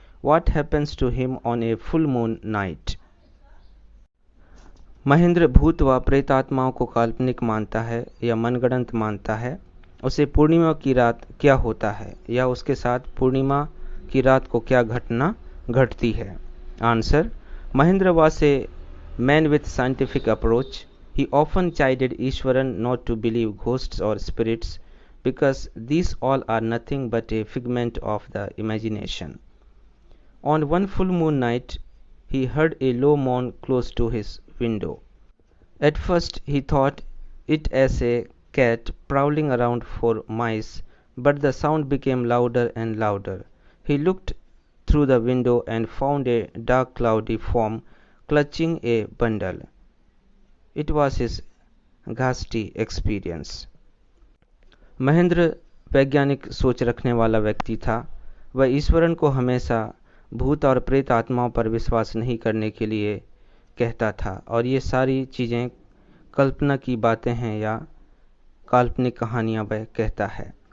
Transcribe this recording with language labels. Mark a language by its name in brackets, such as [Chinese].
[English] What happens to him on a full moon night? [Hindi] Mahendra भूत व प्रेतात्माओं को काल्पनिक मानता है या मनगढ़ंत मानता है। उसे पूर्णिमा की रात क्या होता है या उसके साथ पूर्णिमा की रात को क्या घटना घटती है? [English] Answer: Mahendra was a man with scientific approach. He often chided Ishwaran not to believe ghosts or spirits because these all are nothing but a figment of the imagination. On one full moon night, he heard a low moan close to his window. At first he thought it as a cat prowling around for mice, but the sound became louder and louder. He looked through the window and found a dark cloudy form clutching a bundle. It was his ghastly experience. [Hindi] Mahendra वैज्ञानिक सोच रखने वाला व्यक्ति था। वह ईश्वरन को हमेशा भूत और प्रेत आत्माओं पर विश्वास नहीं करने के लिए कहता था और ये सारी चीज़ें कल्पना की बातें हैं या काल्पनिक कहानियां वह कहता है।